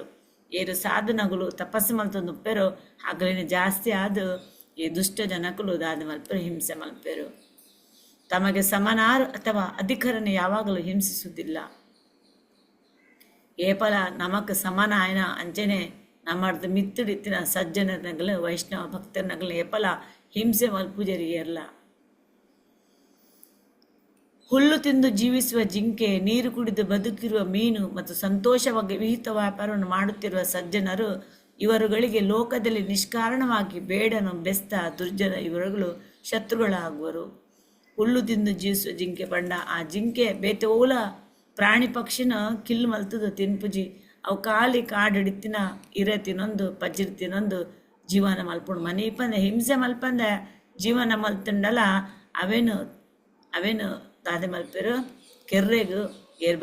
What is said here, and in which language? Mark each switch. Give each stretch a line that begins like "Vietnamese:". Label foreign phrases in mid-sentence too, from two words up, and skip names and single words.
Tulu: ಏರು ಸಾಧನಗಳು ತಪಸ್ಸು ಮಲ್ತೊಂದು ಉಪ್ಪೆರು ಹಗಲಿನ ಜಾಸ್ತಿ ಆದು ಈ ದುಷ್ಟ ಜನಕಲು ದಾದ ಮಲ್ಪರು ಹಿಂಸೆ ಮಲ್ಪೆರು.
Kannada: ತಮಗೆ ಸಮನಾರು ಅಥವಾ ಅಧಿಕರನ್ನು ಯಾವಾಗಲೂ ಹಿಂಸಿಸುವುದಿಲ್ಲ.
Tulu: ಏಪಲ ನಮಕ್ ಸಮನ ಆಯ್ನ ಅಂಚನೆ ನಮ್ಮರ್ದು ಮಿತ್ತುಡಿತ್ತಿನ ಸಜ್ಜನರನಗಲು ವೈಷ್ಣವ ಭಕ್ತರನಗಲು ಏಪಲ ಹಿಂಸೆ ಮಲ್ಪುಜರಿಯಲ್ಲ.
Kannada: ಹುಲ್ಲು ತಿಂದು ಜೀವಿಸುವ ಜಿಂಕೆ, ನೀರು ಕುಡಿದು ಬದುಕಿರುವ ಮೀನು ಮತ್ತು ಸಂತೋಷವಾಗಿ ವಿಹಿತ ವ್ಯಾಪಾರವನ್ನು ಮಾಡುತ್ತಿರುವ ಸಜ್ಜನರು ಇವರುಗಳಿಗೆ ಲೋಕದಲ್ಲಿ ನಿಷ್ಕಾರಣವಾಗಿ ಬೇಡನು ಬೆಸ್ತ ದುರ್ಜನ ಇವರುಗಳು ಶತ್ರುಗಳಾಗುವರು. ಹುಲ್ಲು ತಿಂದು ಜೀವಿಸುವ ಜಿಂಕೆ
Tulu: ಪಂಡ ಆ ಜಿಂಕೆ ಬೇತೋಲ ಪ್ರಾಣಿ ಪಕ್ಷಿನ ಕಿಲ್ಲು ಮಲ್ತದು ತಿನ್ಪುಜಿ ಅವು ಕಾಲಿ ಕಾಡಿಡಿತ್ತಿನ ಇರೆ ತಿನ್ನೊಂದು ಪಜಿರ್ ತಿನ್ನೊಂದು ಜೀವನ ಮಲ್ಪುಂಡು ಮನೆ ಪಂದೆ ಹಿಂಸೆ ಮಲ್ಪಂದೆ ಜೀವನ ಮಲ್ತುಂಡಲ ಅವೇನು ದಾದೆ ಮಲ್ಪೇರು ಕೆರ್ರೆಗು ಏರ್